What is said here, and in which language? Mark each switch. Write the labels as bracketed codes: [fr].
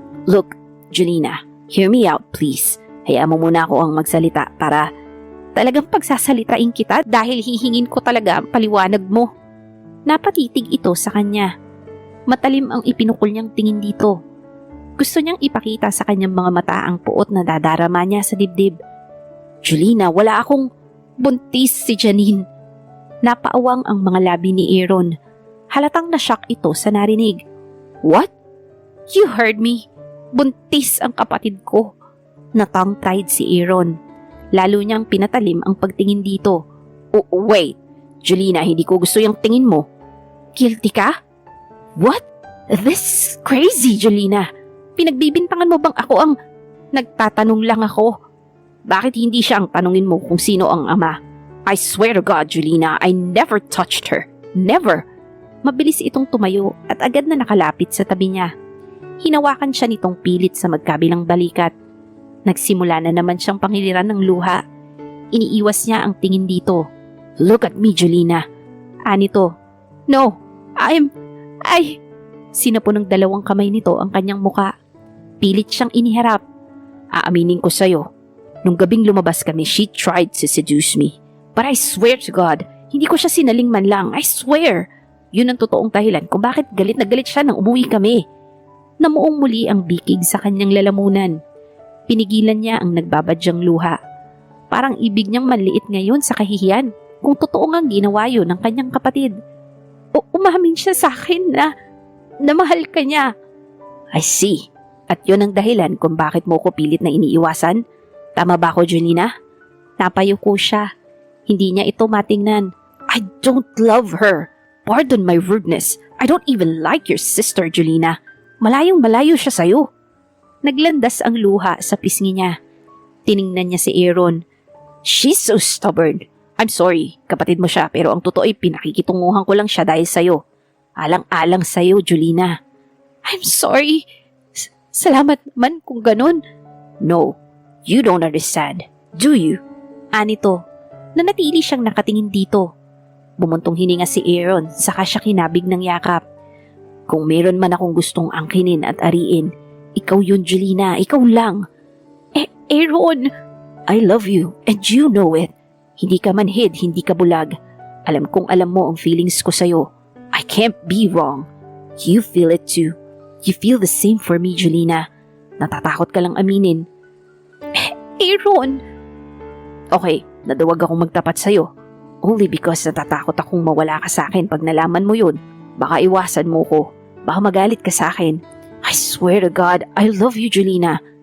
[en] Look, Julina, hear me out please. [tl] Hayaan mo muna ako ang magsalita para talagang pagsasalitain kita dahil hihingin ko talaga ang paliwanag mo. Napatitig ito sa kanya. Matalim ang ipinukol niyang tingin dito. Gusto niyang ipakita sa kanyang mga mata ang puot na dadarama niya sa dibdib. Julina, wala akong buntis si Janine. Napaawang ang mga labi ni Aaron. Halatang na-shock ito sa narinig. [en] What? You heard me. [tl] Buntis ang kapatid ko. Natang-tied si Aaron. Lalo niyang pinatalim ang pagtingin dito. [en] Oh, wait. [tl] Julina, hindi ko gusto yung tingin mo. Guilty ka? What? [en] This is crazy, [tl] Julina. Pinagbibintangan mo bang ako ang... Nagtatanong lang ako. Bakit hindi siya ang tanungin mo kung sino ang ama? [en] I swear to God, Julina, I never touched her. Never. [tl] Mabilis itong tumayo at agad na nakalapit sa tabi niya. Hinawakan siya nitong pilit sa magkabilang balikat. Nagsimula na naman siyang pangiliran ng luha. Iniiwas niya ang tingin dito. [en] Look at me, [tl] Julina. Anito. No, Sinapo ng dalawang kamay nito ang kanyang muka. Pilit siyang iniharap. Aaminin ko sa'yo. Nung gabing lumabas kami, [en] she tried to seduce me. But I swear to God, [tl] hindi ko siya sinaling man lang. [en] I swear. [tl] Yun ang totoong dahilan kung bakit galit na galit siya nang umuwi kami. Namuong muli ang bikig sa kanyang lalamunan. Pinigilan niya ang nagbabadyang luha. Parang ibig niyang manliit ngayon sa kahihiyan kung totoo ngang ginawa yun ng kanyang kapatid. O umamin siya sa akin na mahal ka niya. [en] I see. [tl] At yun ang dahilan kung bakit mo ko pilit na iniiwasan. Tama ba ako, Julina? Napayuko siya. Hindi niya ito matingnan. [en] I don't love her. Pardon my rudeness. I don't even like your sister, Julina. [tl] Malayong malayo siya sa'yo. Naglandas ang luha sa pisngi niya. Tiningnan niya si Aaron. [en] She's so stubborn. I'm sorry, [tl] kapatid mo siya, pero ang totoo ay pinakikitunguhan ko lang siya dahil sa'yo. Alang-alang sa'yo, Julina. [en] I'm sorry. [tl] Salamat naman kung ganun. [en] No, you don't understand. Do you? [tl] Anito, nanatili siyang nakatingin dito. Bumuntong hininga si Aaron, saka siya kinabig ng yakap. Kung meron man akong gustong angkinin at ariin, ikaw yun, Julina, ikaw lang. Aaron! [en] I love you and you know it. [tl] Hindi ka manhid, hindi ka bulag. Alam kong alam mo ang feelings ko sa'yo. [en] I can't be wrong. You feel it too. You feel the same for me, Julina. [tl] Natatakot ka lang aminin. Aaron! Okay, naduwag akong magtapat sa'yo. Only because natatakot akong mawala ka sa akin pag nalaman mo yun. Baka iwasan mo ko. Baka magalit ka sa akin. [en] I swear to God, I love you, Julina.